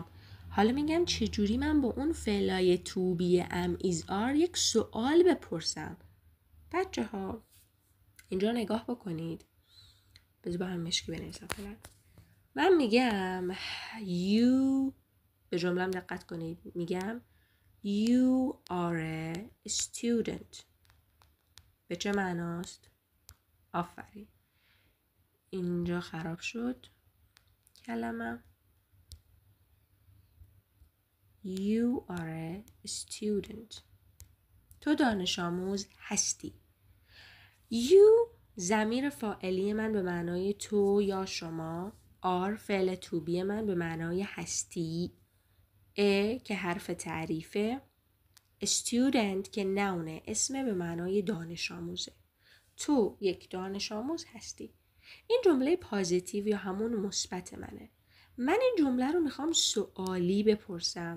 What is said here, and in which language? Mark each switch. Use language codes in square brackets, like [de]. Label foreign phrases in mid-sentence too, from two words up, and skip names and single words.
[fa] حالا میگم چجوری من با اون فعلای [en] to be am is are [fa] یک سوال بپرسم. بچه ها اینجا نگاه بکنید. بذار با هم مشکی بنویسم فعلا. من میگم you، به جمله‌ام دقت کنید، میگم [en] you are a student. [fa] به چه معناست؟ آفرین. اینجا خراب شد کلمه. [en] You are a student. [fa] تو دانش آموز هستی. You ضمیر فاعلی من به معنای تو یا شما. are فعل [en] to be [fa] من به معنای هستی. a که حرف تعریفه. student که نونه اسم به معنای دانش آموزه. تو یک دانش آموز هستی. این جمله پازیتیو یا همون مثبت منه. من این جمله رو میخوام سوالی بپرسم.